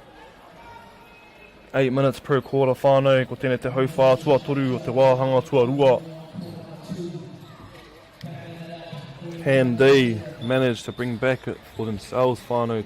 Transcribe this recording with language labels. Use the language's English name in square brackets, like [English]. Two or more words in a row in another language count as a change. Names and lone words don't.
[English] 8 minutes per quarter, [Māori] whānau, ko tēnei te hauwhā tuatoru o te wāhanga tuarua. [English] Can they manage to bring back it for themselves, whānau?